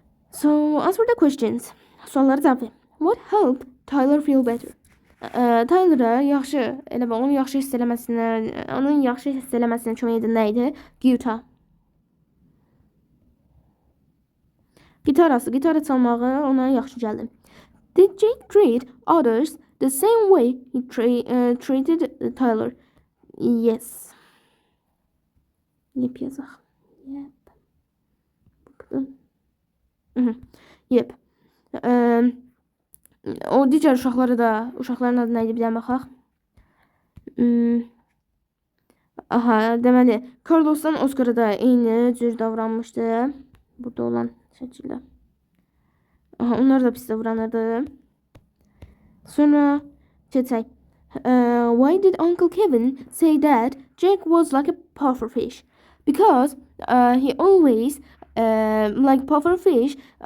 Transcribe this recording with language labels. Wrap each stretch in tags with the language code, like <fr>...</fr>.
<en>So answer the questions.</en> <az>Sualları cavab ver.</az> <en>What helped Tyler feel better?</en> <az>Tyler'a yaxşı, elə onun yaxşı hiss eləməsinə kömək edən nə idi? Gitarı çalmağı ona yaxşı gəldi.</az> <en>Did Jake treat others the same way he treated Tyler? Yes. Yep</en> <az>yazaq.</az> <en>Yep.</en> <az>O digər uşaqların adı nə idi? Bir dənə baxaq. Aha, deməli, Carlos'dan Oscar'a da eyni cür davranmışdı. Burada olan şəkildə. Aha, onlar da pis davranırdı. Sonra geçək.</az> <en>Why did Uncle Kevin say that Jake was like a pufferfish? Because he always like pufferfish.</en>